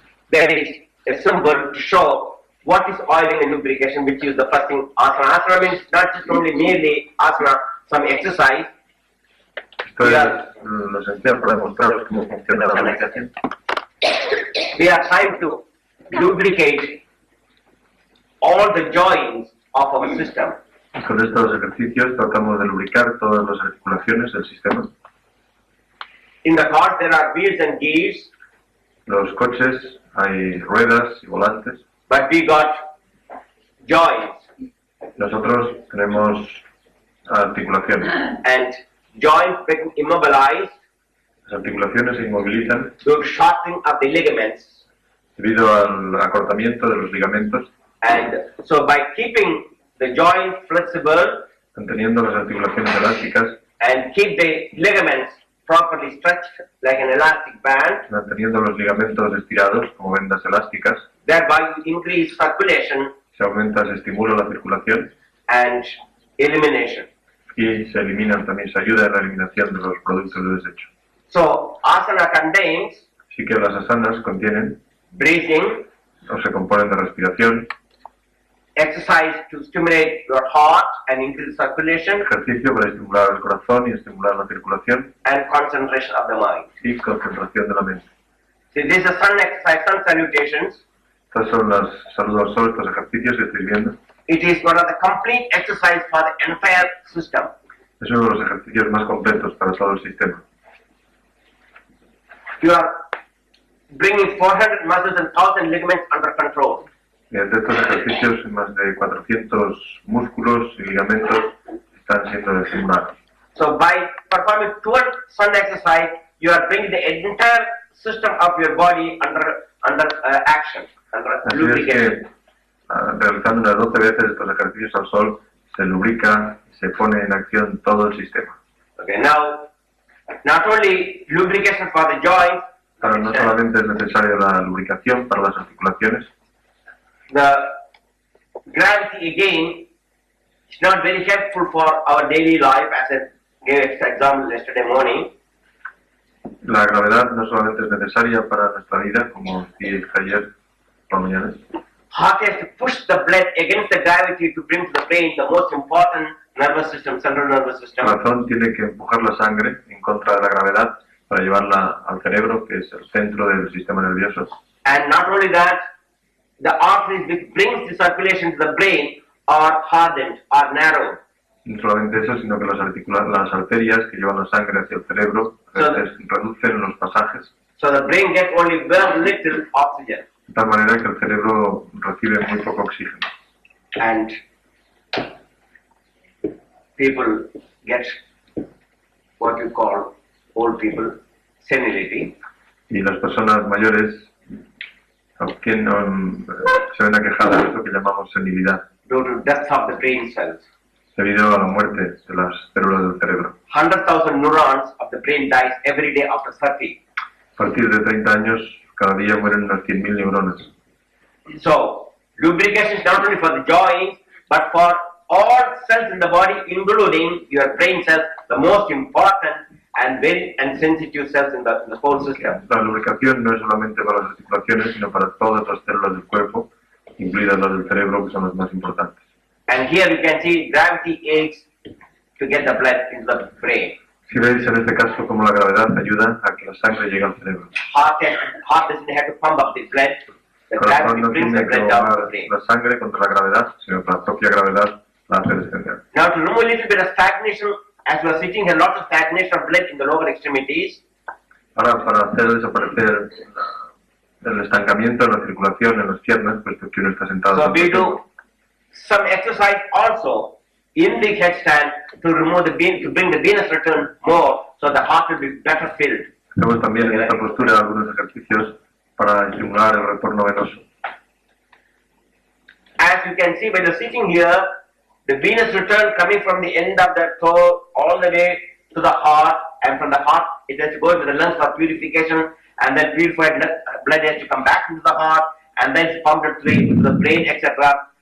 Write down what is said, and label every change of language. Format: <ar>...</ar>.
<en>There is a symbol to show what is oiling and lubrication, which is the first thing. Asana. Asana means not just only merely asana, some exercise.</en> <es>Esto es lo esencial para demostrar cómo funciona la lubricación.</es> <en>We are trying to lubricate all the joints of our system.</en> <es>Con estos ejercicios tratamos de lubricar todas las articulaciones del sistema.</es> <en>In the cars there are wheels and gears,</en> <es>Los coches hay ruedas y volantes.</es> <en>but we got joints,</en> <es>Nosotros tenemos articulaciones.</es> <en>and joints become immobilized</en> <es>Las articulaciones se inmovilizan</es> <en>due to shortening of the ligaments.</en> <es>debido al acortamiento de los ligamentos.</es> <en>And so by keeping the joint flexible</en> <es>Manteniendo las articulaciones elásticas,</es> <en>and keep the ligaments properly stretched like an elastic band,</en> <es>manteniendo los ligamentos estirados como vendas elásticas,</es> <en>thereby you increase circulation</en> <es>se aumenta, se estimula la circulación</es> <en>and elimination.</en> <es>y se eliminan también, se ayuda en la eliminación de los productos de desecho.</es> <en>So asana contains</en> <es>Así que las asanas contienen</es> <en>breathing,</en> <es>o se componen de respiración,</es> <en>exercise to stimulate your heart and increase circulation,</en> <es>ejercicio para estimular el corazón y estimular la circulación</es> <en>and concentration of the mind.</en> <es>y concentración de la mente.</es> <en>See, this is a sun exercise, sun salutations.</en> <es>Estas son las saludos al sol, estos ejercicios que estáis viendo.</es> <en>It is one of the complete exercise for the entire system.</en> <es>Es uno de los ejercicios más completos para todo el sistema.</es> <en>You are bringing 400 muscles and 1,000 ligaments under control.</en> <es>Mediante estos ejercicios, más de 400 músculos y ligamentos están siendo estimulados.</es> <en>So by performing 12 sun exercise, you are bringing the entire system of your body under action, under</en> <es>Así es</es> <en>lubrication.</en> <es>que, realizando unas 12 veces estos ejercicios al sol, se lubrica y se pone en acción todo el sistema.</es> <en>Okay, now, not only lubrication for the joints,</en> <es>Ahora, no solamente es necesaria la lubricación para las articulaciones,</es> <en>the gravity again is not very helpful for our daily life, as I gave an example yesterday morning.</en> <es>la gravedad no solamente es necesaria para nuestra vida, como dije ayer por la mañana.</es> <en>Heart has to push the blood against the gravity to bring to the brain the most important nervous system, central nervous</en> <es>El</es> <en>system.</en> <es>corazón tiene que empujar la sangre en contra de la gravedad para llevarla al cerebro, que es el centro del sistema nervioso.</es> <en>And not only that, the arteries which brings the circulation to the brain are hardened, are narrowed.</en> <es>No solamente eso, sino que las arterias que llevan la sangre hacia el cerebro a veces reducen los pasajes,</es> <en>So the brain gets only very little oxygen.</en> <es>de tal manera que el cerebro recibe muy poco oxígeno.</es> <en>And people get what you call old people senility.</en> <es>Y las personas mayores se ven aquejadas de esto que llamamos senilidad,</es> <en>Due to death of the brain cells.</en> <es>debido a la muerte de las células del cerebro.</es> <en>100,000 neurons of the brain dies every day after 30.</en> <es>A partir de 30 años, cada día mueren unas 100.000 neuronas.</es> <en>So, lubrication is not only for the joints, but for all cells in the body, including your brain cells, the most important and very sensitive cells in the whole system.</en> <es>La lubricación no es solamente para las articulaciones, sino para todas las células del cuerpo, incluidas las del cerebro, que son las más importantes.</es> <en>And here you can see gravity aids to get the blood into the brain.</en> <es>Si veis en este caso como la gravedad ayuda a que la sangre llegue al cerebro.</es> <en>Heart doesn't have to pump up the blood. The</en> <es>El corazón</es> <en>gravity</en> <es>no</es> <en>brings the</en> <es>tiene que</es> <en>blood down to the</en> <es>mover</es> <en>brain.</en> <es>la sangre contra la gravedad, sino que la propia gravedad la hace descender.</es> <en>Now to remove a little bit of stagnation, as we are sitting here, lots of stagnation of blood in the lower extremities.</en> <es>Ahora, para hacer desaparecer el estancamiento en la circulación en las piernas, puesto que uno está sentado.</es> <en>So we do some exercise also in the headstand to remove the vein, to bring the venous return more, so the heart will be better filled.</en> <es>Hacemos también en esta postura algunos ejercicios para estimular el retorno venoso.</es> <en>As you can see, when you're sitting here, the venous return coming from the end of the toe all the way to the heart, and from the heart it has to go to the lungs for purification, and then purified blood has to come back into the heart, and then it's pumped into the brain, etc.</en>